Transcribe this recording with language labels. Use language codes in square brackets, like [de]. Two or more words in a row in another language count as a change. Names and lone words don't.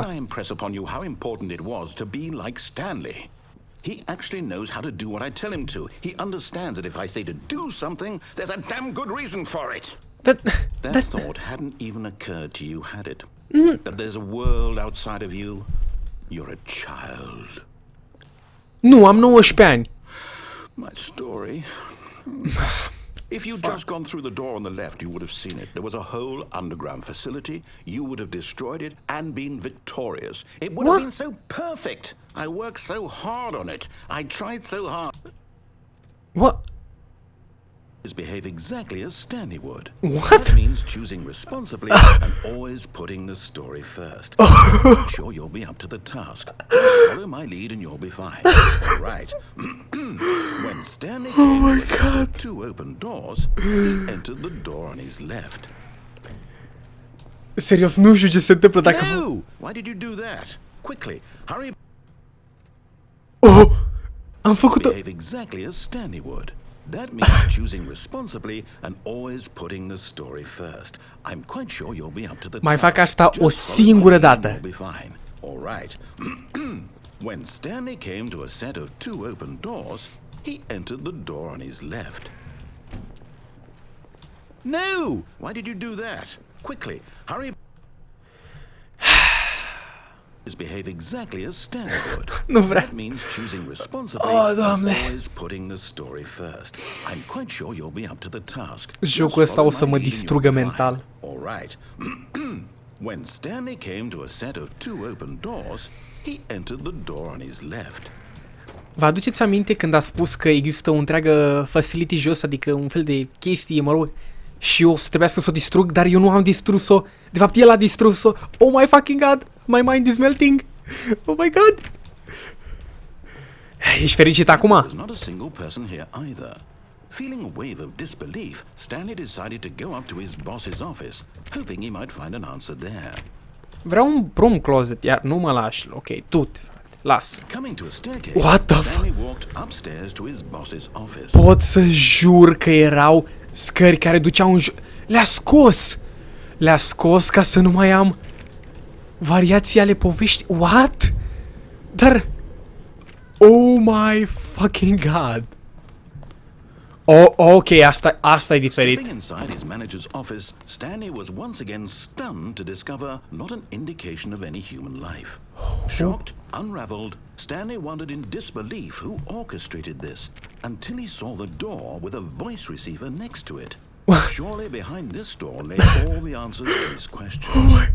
[en] I impress upon you how important it was to be like Stanley. He actually knows how to do what I tell him to. He understands that if I say to do something, there's a damn good reason for it. That thought hadn't even occurred to you, had it? That there's a world outside of you? You're a child. [ro] Nu, am 19 ani. [en] My story. If you'd just gone through the door on the left, you would have seen it. There was a whole underground facility. You would have destroyed it and been victorious. It would have been so perfect. I worked so hard on it. I tried so hard. What? Behave exactly as Stanley would. What? That means choosing responsibly and always putting the story first. I'm sure you'll be up to the task. Follow my lead and you'll be fine. All right. When Stanley came to the 2 open doors, he entered the door on his left. [ro] Serios, nu știu ce se întâmplă dacă... [en] No! Why did you do that? Quickly, hurry. [ro] Oh! Am făcut-o... [en] Behave exactly as Stanley would. That means choosing responsibly and always putting the story first. I'm quite sure you'll be up to the task. [ro] Mai fac asta o singură dată. [en] You'll be fine. All right. When Stanley came to a set of 2 open doors, he entered the door on his left. No! Why did you do that? Quickly, hurry. Behave exactly as Stanley would. [ro] Nu vreau. [en] That means choosing responsibly and always putting the story first. I'm quite sure you'll be up to the task. [ro] Jocul ăsta o să mă distrugă mental. [en] All right. When Stanley came to a set of 2 open doors, he entered the door on his left. [ro] Vă aduceți aminte când a spus că există o întreagă facility jos, adică un fel de chestie, mă rog, și eu să trebuiască să o distrug, dar eu nu am distrus-o. De fapt, el a distrus-o. [en] Oh my fucking god! My mind is melting! Oh my god! [ro] Ești fericit acum? [en] There's not a single person here either. Feeling a wave of disbelief, Stanley decided to go up to his boss's office, hoping he might find an answer there. [ro] Vreau un [en] prom closet, [ro] iar nu mă lași. Ok, tu, las. [en] Coming to a staircase, What the Stanley walked upstairs to his boss's office. [ro] Pot să jur că erau scări care duceau în Le-a scos! Le-a scos ca să nu mai am variații ale povești. [en] What? Dar... Oh my fucking god. [ro] Oh, ok, asta e diferit. [en] Stepping inside his manager's office, Stanley was once again stunned to discover not an indication of any human life. Shocked, unraveled, Stanley wondered in disbelief who orchestrated this, until he saw the door with a voice receiver next to it. Surely behind this door lay all the answers to his questions.